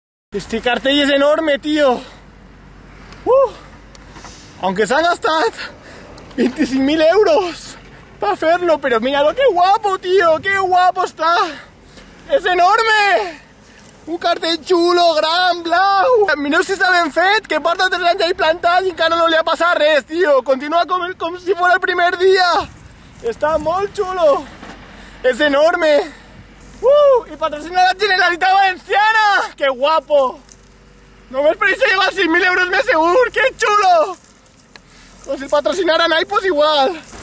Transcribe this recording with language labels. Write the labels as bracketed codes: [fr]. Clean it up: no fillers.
[es] Este cartell es enorme, tío. Aunque se han gastado 25.000 euros para hacerlo, pero míralo, qué guapo, tío, qué guapo está. Es enorme. Un cartell chulo, [ca] gran, blau. Mireu si està ben fet, que porta 3 anys ahí plantat i encara no li ha passat res, tío. Continua com si fuera el primer dia. Està molt chulo. [es] Es enorme. Y patrocina la Generalitat Valenciana. ¡Qué guapo! [ca] Només per això lleva 6.000 euros més segur. [es] ¡Qué chulo! Pues si patrocinaran ahí, pues igual.